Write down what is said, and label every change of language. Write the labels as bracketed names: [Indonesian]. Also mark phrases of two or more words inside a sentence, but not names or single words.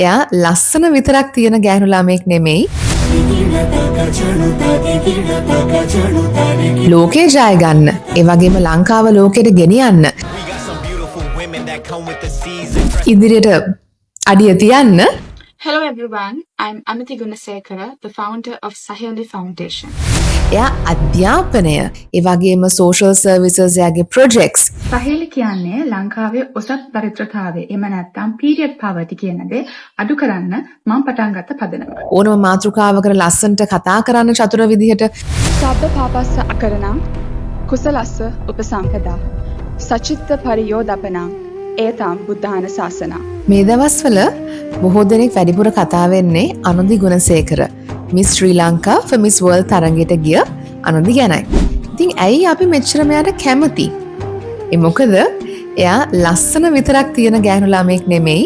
[Sinhala] එයා ලස්සන විතරක් තියෙන ගෑනු ළමෙක් නෙමෙයි. ලෝකේ ජය ගන්න. ඒ වගේම ලංකාව ලෝකෙට ගෙනියන්න. ඉදිරියට අඩිය තියන්න. [English] Hello everyone, I'm Amity Gunasekara, the founder of Saheli Foundation. [Sinhala] එයා අධ්‍යාපනය, ඒ වගේම [English] social services [Sinhala] යාගේ projects. සහේලි කියන්නේ ලංකාවේ ඔසත් දරිද්‍රතාවය එහෙම නැත්නම් [English] period poverty [Sinhala] කියන දේ අඩු කරන්න මම පටන් ගත්ත පදනම. ඕනම මාතෘකාවකට ලස්සනට කතා කරන්න චතුර විදිහට. [Pali] සබ්බ පාපස්ස අකරණං කුසලස්ස උපසම්පදා සචිත්ත පරියෝදපනං ඒතම් බුද්ධාන ශාසන. [Sinhala] මේ දවස්වල බොහෝ දෙනෙක් වැඩිපුර කතා වෙන්නේ අනුදි ගුණසේකර මිස් ශ්‍රී ලංකා for Miss World තරඟයට ගිය අනුදි ගැනයි. ඉතින් ඇයි අපි මෙච්චර මෙයාට කැමති? ඒ මොකද එයා ලස්සන විතරක් තියෙන ගෑනු ළමෙක් නෙමෙයි.